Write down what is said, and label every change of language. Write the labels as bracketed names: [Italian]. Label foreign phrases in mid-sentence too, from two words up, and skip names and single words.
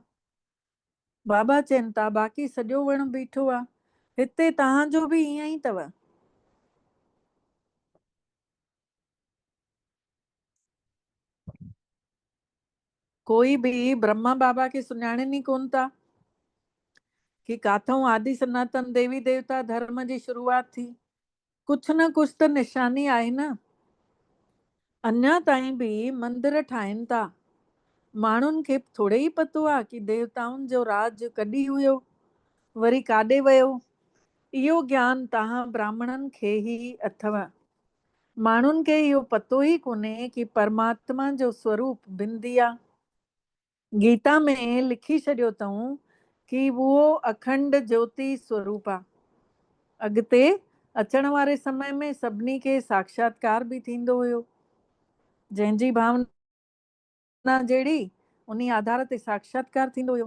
[Sindhi] बाबा चवनि था बाक़ी सॼो वण बीठो आहे, हिते तव्हांजो बि ईअं ई अथव। कोई बि ब्रह्मा बाबा खे सुञाणनि ई कोन था कि काथों आदि सनातन देवी देवता धर्म जी शुरूआत थी। कुछ न कुछ त निशानी आहे न। अञा ताईं बि मंदिर ठाहिनि था, माण्हुनि खे थोरे ई पतो आहे कि देवताउनि जो राज कॾहिं हुयो, वरी काॾे वियो। इहो ज्ञान तव्हां ब्राह्मणनि खे ई अथव। माण्हुनि खे इहो पतो ई कोन्हे कि परमात्मा जो स्वरूप बिंदी आहे। गीता में लिखी छॾियो अथऊं कि उहो अखंड ज्योति स्वरूप आहे। अॻिते अचण वारे समय में सभिनी खे साक्षात्कार बि थींदो हुयो। जंहिंजी भावना जहिड़ी उन आधार ते साक्षात्कार थींदो हुयो।